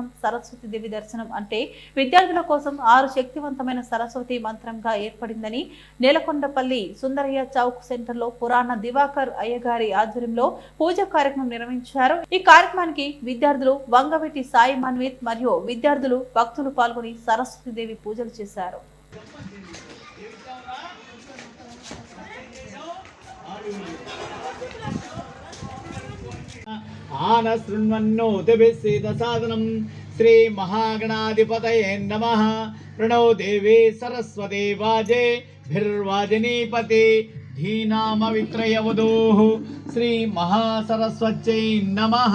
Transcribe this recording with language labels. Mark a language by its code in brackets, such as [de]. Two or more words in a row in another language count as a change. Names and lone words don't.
[te] సరస్వతీదేవి దర్శనం అంటే విద్యార్థుల కోసం 6 శక్తివంతమైన సరస్వతి మంత్రంగా ఏర్పడిందని నేలకొండపల్లి సుందరయ్య చౌక్ సెంటర్లో పురాణ దివాకర్ అయ్యగారి ఆధ్వర్యంలో పూజ కార్యక్రమం నిర్వహించారు. ఈ కార్యక్రమానికి విద్యార్థులు వంగవెట్టి సాయి మన్విత్ మరియు విద్యార్థులు భక్తులు పాల్గొని సరస్వతీదేవి పూజలు చేశారు. [sa] आनशृण्वन्नोतिभिस्सेदसादनं श्री महागणाधिपतये नमः। प्रणो देवी सरस्वती वाजे भिर्वाजनीपते धीनामवित्रयवधूः श्री महासरस्वत्यै नमः।